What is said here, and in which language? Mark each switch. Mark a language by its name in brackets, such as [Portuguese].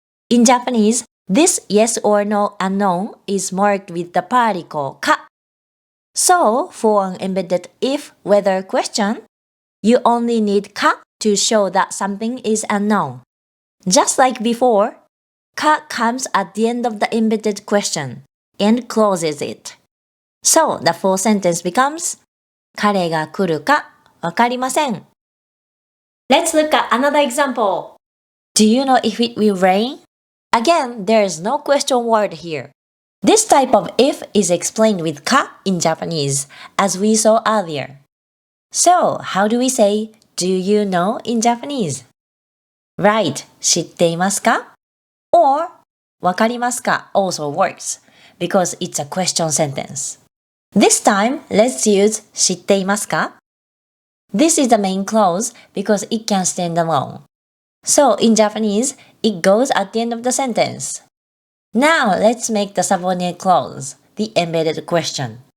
[English] In Japanese, this yes or no unknown is marked with the particle か. So, for an embedded if-whether question, you only need か to show that something is unknown. Just like before, か comes at the end of the embedded question and closes it. So, the full sentence becomes [Japanese] 彼が来るかわかりません. [English] Let's look at another example. Do you know if it will rain? Again, there is no question word here. This type of if is explained with か in Japanese, as we saw earlier. So, how do we say, do you know in Japanese? Right, [Japanese] 知っていますか? [English] Or, [Japanese] わかりますか [English] also works, because it's a question sentence. This time, let's use [Japanese] 知っていますか? [English] This is the main clause because it can stand alone. So, in Japanese, it goes at the end of the sentence. Now, let's make the subordinate clause, the embedded question.